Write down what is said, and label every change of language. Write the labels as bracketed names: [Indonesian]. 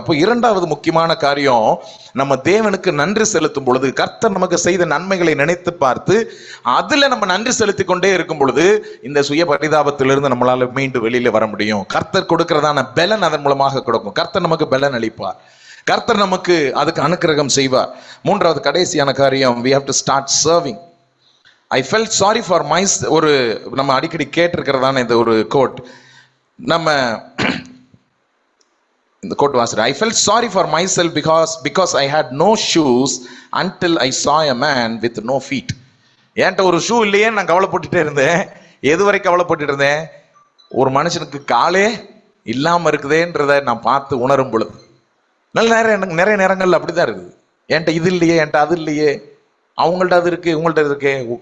[Tamil] அப்போ இரண்டாவது முக்கியமான காரியம், நம்ம தேவனுக்கு நன்றி செலுத்தும் பொழுது, கர்த்தர் நமக்கு செய்த நன்மைகளை நினைத்து பார்த்து அதுல நம்ம நன்றி செலுத்தி கொண்டே இருக்கும் பொழுது இந்த சுய பரிதாபத்திலிருந்து நம்மளால மீண்டும் வெளியில வர முடியும். கர்த்தர் கொடுக்கிறதான பலன் அதன் மூலமாக கொடுக்கும். கர்த்தர் நமக்கு பலன் அளிப்பார், கர்த்தர் நமக்கு அதுக்கு அனுக்கிரகம் செய்வார். மூன்றாவது கடைசியான காரியம், [English] we have to start serving. I felt sorry for myself. [Tamil] ஒரு நம்ம அடிக்கடி கேட்டிருக்கிறதான இந்த ஒரு கோட், நம்ம இந்த கோட் வாசிக்கிறேன். [English] I felt sorry for myself because I had no shoes until I saw a man with no feet. [Tamil] என்கிட்ட ஒரு ஷூ இல்லையே நான் கவலைப்பட்டுட்டே இருந்தேன். எதுவரை கவலைப்பட்டு இருந்தேன், ஒரு மனுஷனுக்கு காலே இல்லாம இருக்குதேன்றதை நான் பார்த்து உணரும் பொழுது. நிறைய நேரங்கள்ல அப்படிதான் இருக்குது. என்கிட்ட இது இல்லையே, என்கிட்ட அது இல்லையே, அவங்கள்ட்ட அது இருக்கு, உங்கள்ட்ட இருக்கு.